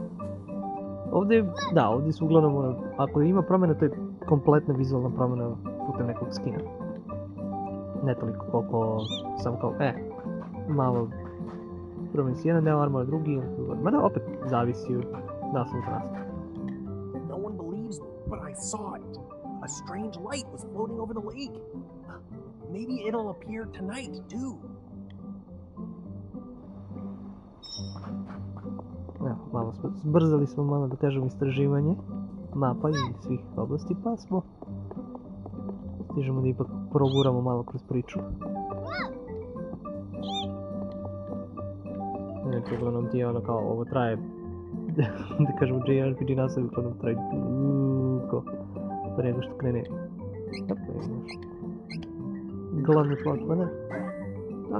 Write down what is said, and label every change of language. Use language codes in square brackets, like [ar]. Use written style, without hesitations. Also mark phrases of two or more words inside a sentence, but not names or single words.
[sr] Ovdje su uglavnom, ako ima promjena, to je kompletna vizualna promjena putem nekog skina. Ne toliko koliko samo kao, malo promjeni si jedan deo armora, drugi, mada opet zavisi od naslova za naslova. [en] No one believes me, but I saw it. A strange light was floating over the lake. Maybe it'll appear tonight, too. [sr] Malo zbrzali smo malo da težemo istraživanje mapa i svih oblasti, pa stižemo da ipak proguramo malo kroz priču. Inače, uglavnom ti je ono kao, ovo traje, da kažemo JRPG naslov, uglavnom traje dugo, pa nego što krene. Tako je još glavni plot, pa ne? [cs] Ano.